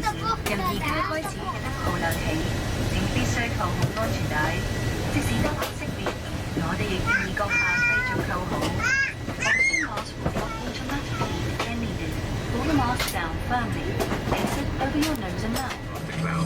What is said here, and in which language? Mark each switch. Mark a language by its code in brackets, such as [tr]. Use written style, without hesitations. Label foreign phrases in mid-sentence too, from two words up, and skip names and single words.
[yue] 由而家開始嘅1號亮起，請必須扣好安全帶。即使燈號熄滅，我哋亦建議閣下繼續扣好。 [en] Oxygen mask will drop automatically when needed. Pull the mask down firmly. Place it over your nose and mouth. The clouds.